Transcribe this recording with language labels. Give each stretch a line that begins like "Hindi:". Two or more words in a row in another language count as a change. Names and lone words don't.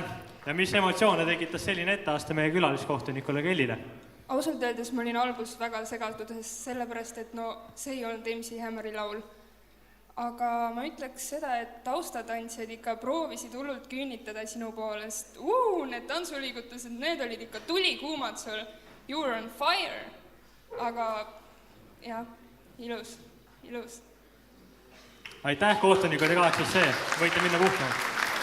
Estonian: Ja mis emotsioone tekitas selline etteaste meie külaliskohtunikule Kellile? Ausalt öeldes ma olin alguses väga segatud, sellepärast, et see ei olnud MC Hammeri laul. Aga ma ütleks seda, et taustatantsijad ikka proovisid hullult küünitada sinu poolest. Need tantsuliigutused, need olid ikka tulikuumad sul.
English: You were on fire.
Estonian: Aga jah, ilus. Aitäh, kohtunikud ja 8C. Võite minna puhkama.